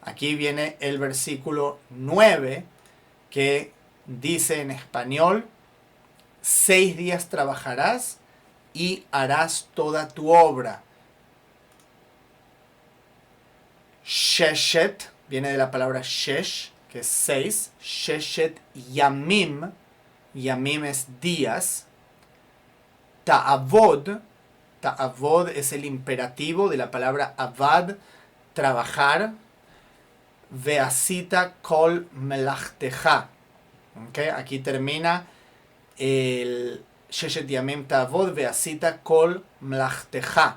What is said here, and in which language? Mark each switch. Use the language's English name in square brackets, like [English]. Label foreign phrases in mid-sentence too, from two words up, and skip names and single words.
[Spanish] Aquí viene el versículo 9 que dice en español: 6 días trabajarás y harás toda tu obra. Sheshet viene de la palabra shesh, que es 6. [Hebrew] ששת ימים. [Spanish] Yamim es días. Ta'avod. Ta'avod es el imperativo de la palabra avad, trabajar. [Hebrew] ועשית כל מלאכתך. [Spanish] ¿Okay? Aquí termina el [Hebrew] ששת ימים תעבד ועשית כל מלאכתך.